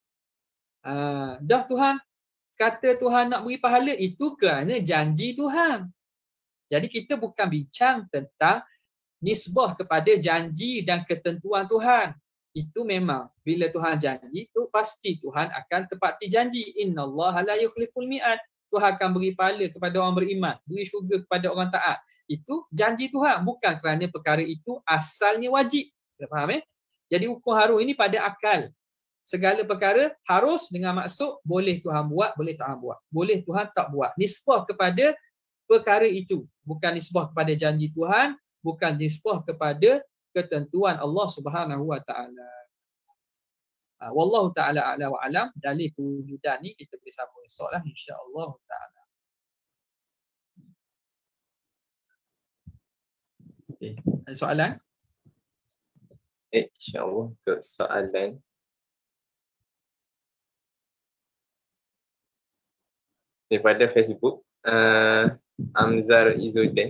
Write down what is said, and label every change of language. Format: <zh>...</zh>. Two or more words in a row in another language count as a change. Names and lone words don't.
<ms>Dah Tuhan kata Tuhan nak beri pahala, itu kerana janji Tuhan. Jadi kita bukan bincang tentang nisbah kepada janji dan ketentuan Tuhan. Itu memang bila Tuhan janji itu pasti Tuhan akan tepati janji.</ms> <ar>إن الله لا يخلف الميعاد.</ar> <ms>Tuhan akan beri pahala kepada orang beriman, beri syurga kepada orang taat. Itu janji Tuhan, bukan kerana perkara itu asalnya wajib. Kita faham Jadi hukum harum ini pada akal. Segala perkara harus dengan maksud boleh Tuhan buat, boleh tak buat. Boleh Tuhan tak buat. Nisbah kepada perkara itu, bukan nisbah kepada janji Tuhan, bukan nisbah kepada ketentuan Allah</ms> <ar>سبحانه وتعالى. والله تعالى أعلى وأعلم.</ar> <ms>Dalil kewujudan ni kita boleh sambung esoklah</ms> <ar>إن شاء الله تعالى.</ar> <ms>Okey, ada soalan? InsyaAllah untuk soalan. Daripada Facebook, Amzar Izzuddin.</ms>